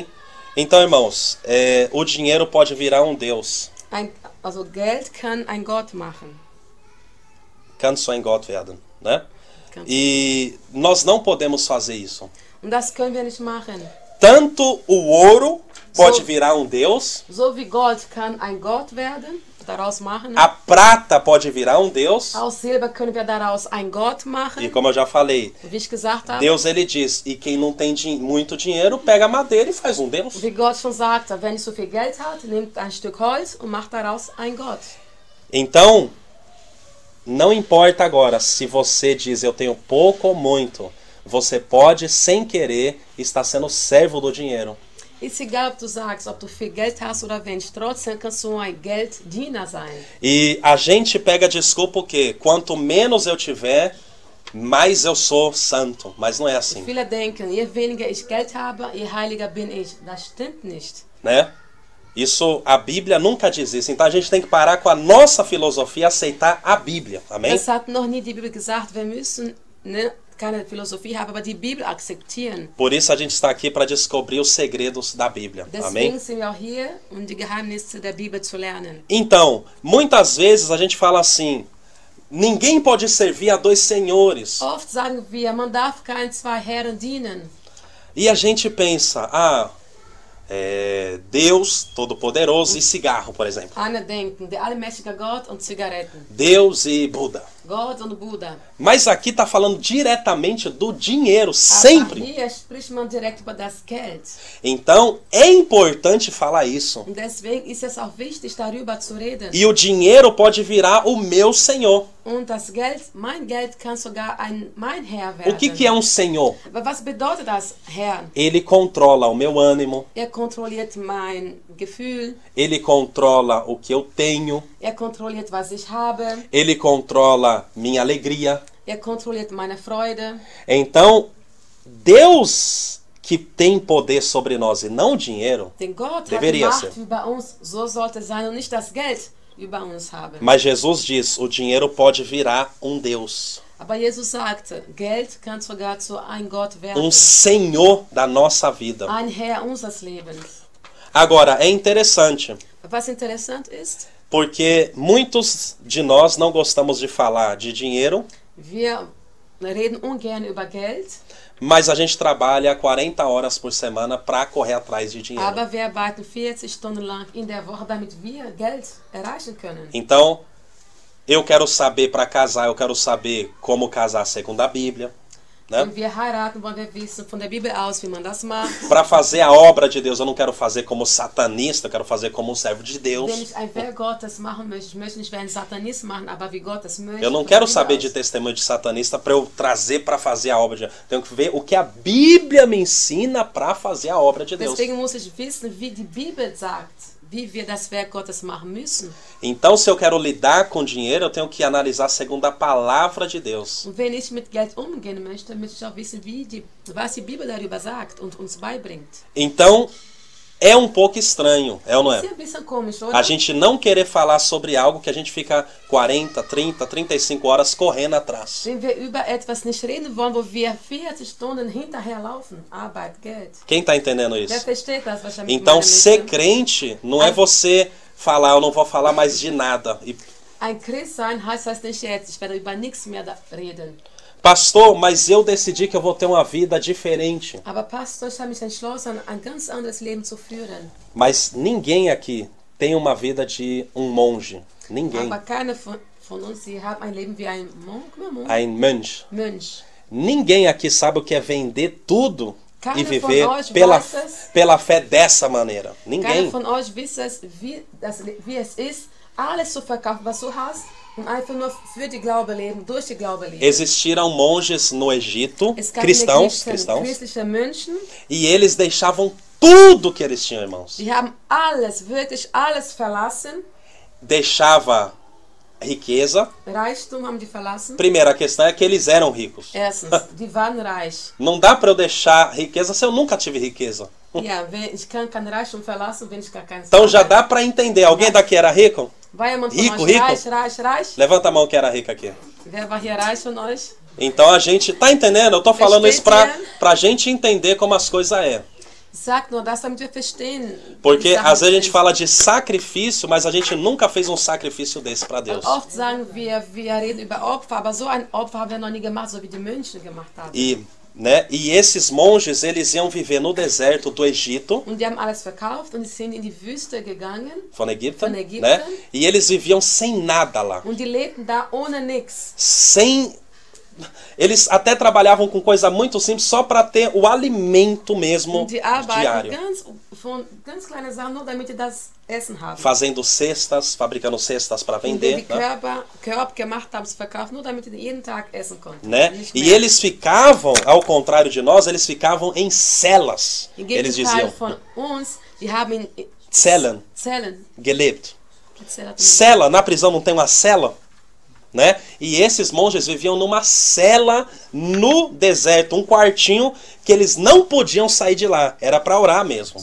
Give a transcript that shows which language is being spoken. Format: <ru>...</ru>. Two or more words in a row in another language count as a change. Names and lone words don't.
<pt>Então, irmãos, o dinheiro pode virar um Deus.</pt> <de>Also Geld kann ein Gott machen. kann so ein Gott werden,</de> <pt>né? E nós não podemos fazer isso.</pt> <de>Und das können wir nicht machen.</de> <pt>Tanto o ouro pode virar um Deus.</pt> <de>So wie Gold kann ein Gott werden, daraus machen.</de> <pt>A prata pode virar um Deus.</pt> <de>Aus Silber können wir daraus ein Gott machen.</de> <pt>E como eu já falei,</pt> <de>Wie ich gesagt habe,</de> <pt>Deus ele diz, e quem não tem muito dinheiro, pega madeira e faz um Deus.</pt> <de>wie Gott schon sagte, wenn ich so viel Geld hat, nimmt ein Stück Holz und macht daraus ein Gott.</de> <pt>Então, não importa agora se você diz eu tenho pouco ou muito, você pode, sem querer, estar sendo servo do dinheiro.</pt> <de>Ist egal, ob du sagst, ob du viel Geld hast oder wenig, trotzdem kannst du ein Gelddiener sein.</de> <pt>E a gente pega desculpa o quê? Quanto menos eu tiver, mais eu sou santo. Mas não é assim,</pt> <de>Viele denken, je weniger ich Geld habe, je heiliger bin ich. Das stimmt nicht.</de> <pt>né? Isso, a Bíblia nunca diz isso. Então a gente tem que parar com a nossa filosofia e aceitar a Bíblia. Amém?</pt> <de>Das hat noch nie die Bibel gesagt. Wir müssen keine Philosophie haben, aber die Bibel akzeptieren.</de> <pt>Por isso a gente está aqui para descobrir os segredos da Bíblia. Amém?</pt> <de>Deswegen sind wir auch hier, um die Geheimnisse der Bibel zu lernen.</de> <pt>Então, muitas vezes a gente fala assim, ninguém pode servir a dois senhores.</pt> <de>Oft sagen wir, man darf keinen zwei Herren dienen.</de> <pt>E a gente pensa, Deus Todo-Poderoso e cigarro, por exemplo.</pt> <de>Einer denken, der allmächtige Gott und Zigaretten.</de> <pt>Deus e Buda.</pt> <de>Gott und Buddha.</de> <pt>Mas aqui está falando diretamente do dinheiro,</pt> <de>Aber</de> <pt>sempre.</pt> <de>hier spricht man direkt über das Geld.</de> <pt>Então, é importante falar isso.</pt> <de>Und deswegen ist es auch wichtig, darüber zu reden.</de> <pt>E o dinheiro pode virar o meu senhor.</pt> <de>Und das Geld, mein Geld kann sogar mein Herr</de> <pt>O</pt> <de>werden.</de> <pt>que é um senhor?</pt> <de>Aber was bedeutet das, Herr?</de> <pt>Ele controla o meu ânimo,</pt> <de>Kontrolliert mein Gefühl.</de> <pt>ele controla o que eu tenho,</pt> <de>Kontrolliert, was ich habe.</de> <pt>ele controla minha alegria.</pt> <de>Kontrolliert meine Freude.</de> <pt>Então, Deus que tem poder sobre nós e não o dinheiro,</pt> <de>Denn Gott hat</de> <pt>deveria</pt> <de>Macht</de> <pt>ser.</pt> <de>über uns, so sollte sein und nicht das Geld über uns haben.</de> <pt>Mas Jesus diz, o dinheiro pode virar um Deus,</pt> <de>Aber Jesus sagte, Geld kann sogar zu ein Gott werden.</de> <pt>um senhor da nossa vida.</pt> <de>Ein Herr unseres Lebens.</de> <pt>Agora, é interessante,</pt> <de>Was interessant ist,</de> <pt>porque muitos de nós não gostamos de falar de dinheiro,</pt> <de>wir reden ungern über Geld,</de> <pt>mas a gente trabalha 40 horas por semana para correr atrás de dinheiro.</pt> <de>aber wir arbeiten 40 Stunden lang in der Woche, damit wir Geld erreichen können.</de> <pt>Então, eu quero saber para casar, eu quero saber como casar segundo a Bíblia, né?</pt> <de>Wenn wir heiraten, wollen wir wissen von der Bibel aus, wie man das macht.</de> <pt>Para fazer a obra de Deus, eu não quero fazer como satanista, eu quero fazer como um servo de Deus.</pt> <de>Wenn ich ein Werk Gottes machen möchte, ich möchte nicht wie ein Satanist machen, aber wie Gott es möchte.</de> <pt>Eu não</pt> <de>von</de> <pt>quero</pt> <de>der Bibel</de> <pt>saber</pt> <de>aus.</de> <pt>de testemunho de satanista para eu trazer para fazer a obra de Deus. Tenho que ver o que a Bíblia me ensina para fazer a obra de Deus.</pt> <de>Deswegen muss ich wissen, wie die Bibel sagt, wie wir das Werk Gottes machen müssen.</de> <pt>Então, se eu quero lidar com dinheiro, eu tenho que analisar segundo a palavra de Deus.</pt> <de>Und wenn ich mit Geld umgehen möchte, möchte ich auch wissen, was die Bibel darüber sagt und uns beibringt.</de> <pt>Então, é um pouco estranho, é ou não</pt> <de>Das</de> <pt>é?</pt> <de>ist ein bisschen komisch, oder?</de> <pt>A gente não querer falar sobre algo que a gente fica 40, 30, 35 horas correndo atrás.</pt> <de>Wenn wir über etwas nicht reden wollen, wo wir 40 Stunden hinterherlaufen, Arbeit, Geld.</de> <pt>Quem está entendendo</pt> <de>Wer</de> <pt>isso?</pt> <de>versteht das, was ich damit</de> <pt>Então,</pt> <de>meine,</de> <pt>ser</pt> <de>möchte?</de> <pt>crente não é você falar, eu não vou falar mais de nada. E,</pt> <de>Ein Christ sein heißt das nicht jetzt, ich werde über nichts mehr reden.</de> <pt>pastor, mas eu decidi que eu vou ter uma vida diferente.</pt> <de>Aber Pastor, ich habe mich entschlossen, ein ganz anderes Leben zu führen.</de> <pt>Mas ninguém aqui tem uma vida de um monge. Ninguém.</pt> <de>Aber keiner von uns hier hat ein Leben wie ein Monk, Ein Mönch. Mönch.</de> <pt>Ninguém aqui sabe o que é vender tudo e</pt> <de>Keiner</de> <pt>viver</pt> <de>von euch</de> <pt>pela,</pt> <de>weiß es.</de> <pt>pela fé dessa maneira.</pt> <de>Keiner</de> <pt>Ninguém.</pt> <de>von euch weiß es, wie es ist, alles zu verkaufen, was du hast, und einfach nur für die Glaube leben, durch die Glaube leben.</de> <pt>Existiram monges no Egito,</pt> <de>Es gab</de> <pt>cristãos,</pt> <de>in Ägypten christliche Menschen,</de> <pt>e eles deixavam tudo que eles tinham, irmãos.</pt> <de>die haben alles, wirklich alles verlassen.</de> <pt>Deixava riqueza.</pt> <de>Reichtum haben die verlassen.</de> <pt>Primeira questão é que eles eram ricos.</pt> <de>Erstens, die waren reich.</de> <pt>Não dá para eu deixar riqueza se eu nunca tive riqueza.</pt> <de>Ja, ich kann kein Reichtum verlassen, wenn ich gar keins</de> <pt>Então já</pt> <de>habe.</de> <pt>dá para entender. Alguém daqui era rico?</pt> <de>War jemand von</de> <pt>Rico,</pt> <de>euch</de> <pt>rico?</pt> <de>reich?</de> <pt>Levanta a mão que era rico aqui.</pt> <de>Wer war hier reich von euch?</de> <pt>Então a gente tá entendendo? Eu tô falando isso</pt> <de>Versteht ihr?</de> <pt>pra gente entender como as coisas é.</pt> <de>Sag nur das, damit wir verstehen.</de> <pt>Porque às vezes a gente fala de sacrifício, mas a gente nunca fez um sacrifício desse para Deus.</pt> <de>Oft sagen wir reden über Opfer, aber so ein Opfer haben wir noch nie gemacht, so wie die Mönche gemacht haben.</de> <pt>E esses monges, eles iam viver no deserto do Egito.</pt> <de>Und die haben alles verkauft und sind in die Wüste gegangen. Von Egipto, né?</de> <pt>E eles viviam sem nada lá.</pt> <de>Und die lebten da ohne nix.</de> <pt>Eles até trabalhavam com coisa muito simples só para ter o alimento mesmo diário.</pt> <de>Ganz kleine Sachen, nur damit die das Essen haben.</de> <pt>Fazendo cestas, fabricando cestas para vender.</pt> <de>Körbe gemacht haben, zu verkaufen, nur damit die jeden Tag essen konnten.</de> <pt>Né? E eles ficavam, ao contrário de nós, eles ficavam em celas. Eles diziam.</pt> <de>Von uns, die haben in Zellen gelebt.</de> <pt>Cela, na prisão não tem uma cela? Né? E esses monges viviam numa cela no deserto, um quartinho que eles não podiam sair de lá, era para orar mesmo.</pt>